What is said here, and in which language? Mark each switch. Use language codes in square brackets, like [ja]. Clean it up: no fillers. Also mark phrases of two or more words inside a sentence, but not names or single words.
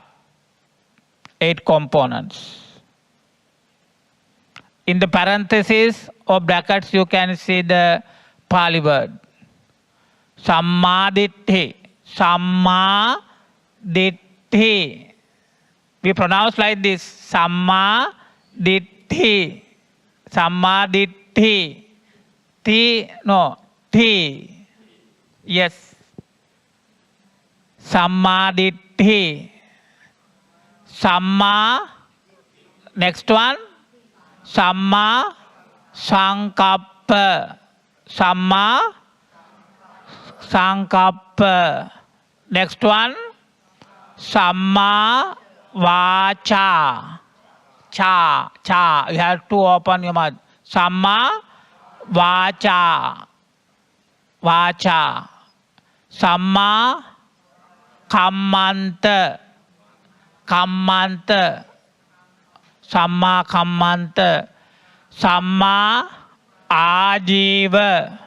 [en] 8 components. In the parentheses or brackets, you can see the Pali word. [pi] Sammaditthi. Sammaditthi. [en] We pronounce like this. [pi] Sammaditthi. Sammaditthi. Thi. No. Thi. Yes. Sammaditthi. Samma. [en] Next one. [pi] Samma Sankappa. Samma Sankappa. [en] Next one. [pi] Samma Vacha. Cha. Cha. [en] You have to open your mouth. [pi] Samma Vacha. Vacha. Samma Kammanta. Kammanta. Samma Kammanta. Samma Ajiva.